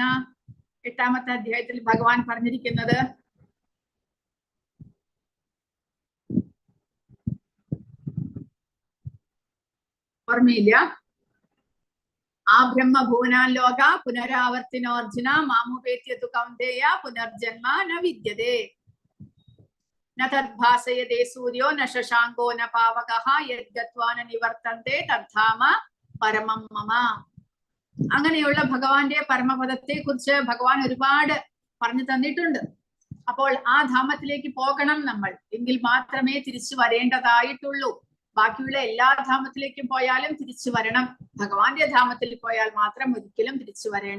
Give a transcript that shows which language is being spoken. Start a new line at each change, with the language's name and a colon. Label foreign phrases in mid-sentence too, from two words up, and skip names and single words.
Malayalam: 8ാമത്തെ അധ്യായത്തിൽ ഭഗവാൻ പറഞ്ഞിരിക്കുന്നത് ഓർമ്മയില്ല?
Sanskrit: ആ ബ്രഹ്മഭുവനാൻ ലോക പുനരാവർത്തിനോർജുന മാമുപേത്യതു കൗന്ദേയ പുനർജന്മ ന വിദ്യതേ ന തദ്ഭാസയതേ സൂര്യോ ന ശശാങ്കോ ന പാവകഃ യദ്ഗത്വാ ന നിവർത്തന്തെ തദ്ധാമ പരമം മമ.
Malayalam: അങ്ങനെയുള്ള ഭഗവാന്റെ പരമപദത്തെ കുറിച്ച് ഭഗവാൻ ഒരുപാട് പറഞ്ഞു തന്നിട്ടുണ്ട്. അപ്പോൾ ആ ധാമത്തിലേക്ക് പോകണം നമ്മൾ, എങ്കിൽ മാത്രമേ തിരിച്ചു വരേണ്ടതായിട്ടുള്ളൂ. ബാക്കിയുള്ള എല്ലാ ധാമത്തിലേക്കും പോയാലും തിരിച്ചു വരണം, ഭഗവാന്റെ ധാമത്തിൽ പോയാൽ മാത്രം ഒരിക്കലും തിരിച്ചു വരേണ്ട.